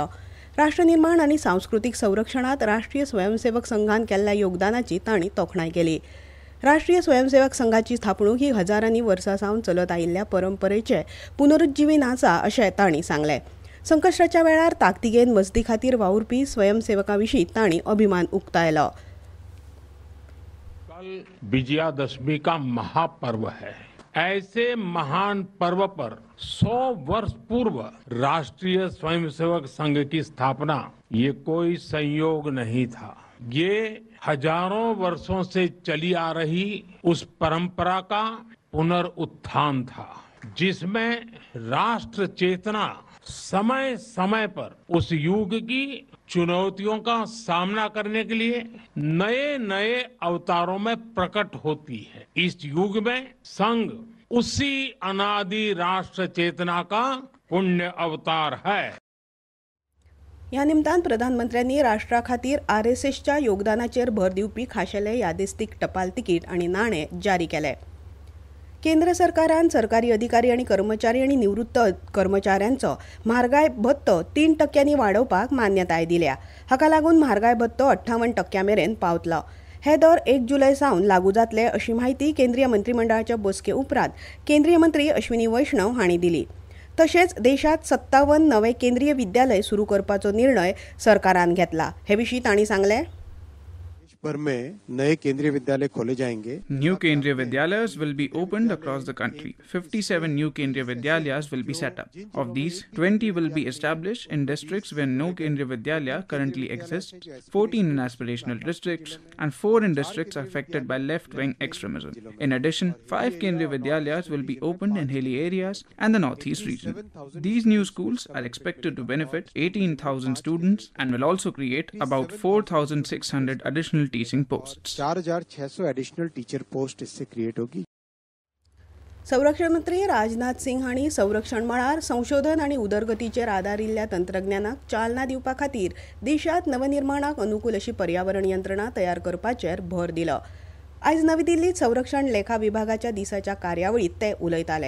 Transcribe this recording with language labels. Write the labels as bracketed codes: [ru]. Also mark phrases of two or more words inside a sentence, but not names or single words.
[kok] राष्ट्रनिर्माण आनी सांस्कृतीक संरक्षणात राष्ट्रीय स्वयंसेवक संघान केल्ल्या योगदानाची तांणी तोखणाय केली. राष्ट्रीय स्वयंसेवक संघाची स्थापणूक ही हजारांनी वर्सां सावन चलत आयिल्ल्या परंपरेचें पुनरुज्जीवन आसा अशें तांणी सांगलें. संकश्टाच्या वेळार ताकतिकेन मजती खातीर वावुरपी स्वयंसेवकां-विशीं तांणी अभिमान उक्तायलो. [hi] कल विजयादशमी का महापर्व है. ऐसे महान पर्व पर 100 वर्ष पूर्व राष्ट्रीय स्वयंसेवक संघ की स्थापना ये कोई संयोग नहीं था. ये हजारों वर्षों से चली आ रही उस परंपरा का पुनरुत्थान था, जिसमें राष्ट्र चेतना समय समय पर उस युग की चुनौतियों का सामना करने के लिए नए नए अवतारों में प्रकट होती है. इस युग में संघ उसी अनादि राष्ट्र चेतना का पुण्य अवतार है. [kok] ह्या निमतान प्रधानमंत्र्यांनी राष्ट्रा खातीर RSSच्या योगदानाचेर भर दिवपी खाशेले यादिस्तीक टपाल तिकीट आनी नाणे जारी केले. केंद्र सरकारान सरकारी अधिकारी आनी कर्मचारी आनी निवृत्त कर्मचाऱ्यांचो म्हारगाय भत्तो 3% वाडोवपाक मान्यताय दिल्या. हाका लागून म्हारगाय भत्तो 58% मेरेन पावतलो. हे दर 1 जुलय सावन लागू जातले अशी माहिती केंद्रीय मंत्रिमंडळाच्या बसके उपरांत केंद्रीय मंत्री अश्विनी वैष्णव हांणी दिली. तशेंच देशात 57 नवे केंद्रीय विद्यालय सुरू करपाचो निर्णय सरकारान घेतला. हे विशीं तांणी सांगलें. [hi] भर में नए केंद्रीय विद्यालय खोले जाएंगे. [en] New Kendriya Vidyalaya will be opened across the country. 57 new Kendriya Vidyalayas will be set up. Of these, 20 will be established in districts where no Kendriya Vidyalaya currently exists, 14 in aspirational districts, and 4 in districts affected by left-wing extremism. In addition, 5 Kendriya Vidyalayas will be opened in hilly areas and the northeast region. These new schools are expected to benefit 18,000 students and will also create about 4,600 additional teaching post. [hi] 4,600 [en] additional teacher post [hi] इससे क्रिएट होगी. [kok] संरक्षण मंत्री राजनाथ सिंह हांणी संरक्षण मळार संशोधन आनी उदरगतीचेर आदारिल्ल्या तंत्रज्ञानाक चालना दिवपा खातीर देशात नवनिर्माणाक अनुकूल अशी पर्यावरण यंत्रणा तयार करपाचेर भर दिलो. आयज नवी दिल्लीत संरक्षण लेखा विभागाच्या दिसाच्या कार्यावळीत ते उलयताले.